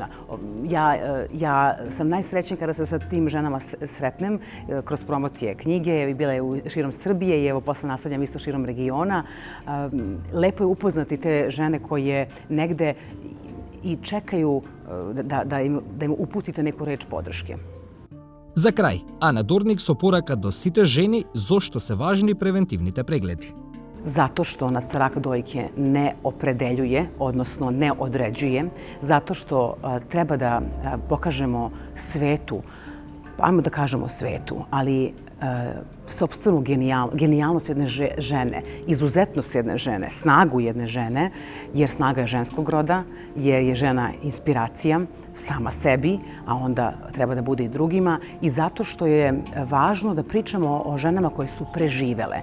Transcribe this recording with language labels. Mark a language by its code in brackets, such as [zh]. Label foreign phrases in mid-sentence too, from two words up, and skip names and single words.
[sr] Ja sam najsrećnija kada se sa tim ženama sretnem kroz promocije knjige. Bila je širom Srbije i evo posle nastavljam isto širom regiona. Lepo je upoznati te žene koje negde i čekaju da im uputite neku reč podrške. [mk] За крај, Ана Дорник со порака до сите жени зошто се важни превентивните прегледи. [sr] Zato što nas rak dojke ne opredeljuje, odnosno ne određuje, zato što treba da pokažemo svetu, ajmo da kažemo svetu, ali sopstvenu genijalnost jedne žene, izuzetnost jedne žene, snagu jedne žene, jer snaga je ženskog roda, jer je žena inspiracija sama sebi, a onda treba da bude i drugima, i zato što je važno da pričamo o ženama koje su preživele.